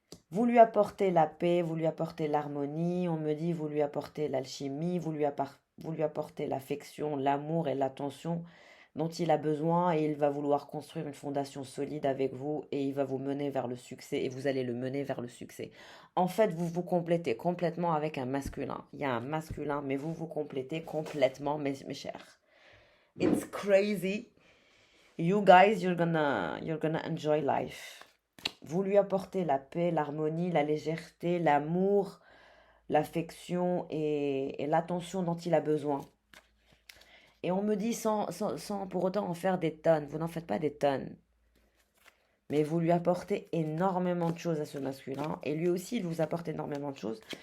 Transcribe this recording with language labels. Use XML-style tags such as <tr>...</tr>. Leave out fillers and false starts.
<fr>Vous lui apportez la paix, vous lui apportez l'harmonie. On me dit, vous lui apportez l'alchimie, vous lui apportez l'affection, l'amour et l'attention dont il a besoin et il va vouloir construire une fondation solide avec vous et il va vous mener vers le succès et vous allez le mener vers le succès. En fait, vous vous complétez complètement avec un masculin. Il y a un masculin, mais vous vous complétez complètement, mes chers.</fr> <en>It's crazy. You guys, you're gonna enjoy life.</en> <fr>Vous lui apportez la paix, l'harmonie, la légèreté, l'amour, l'affection et l'attention dont il a besoin. Et on me dit sans pour autant en faire des tonnes. Vous n'en faites pas des tonnes. Mais vous lui apportez énormément de choses à ce masculin. Et lui aussi, il vous apporte énormément de choses.</fr>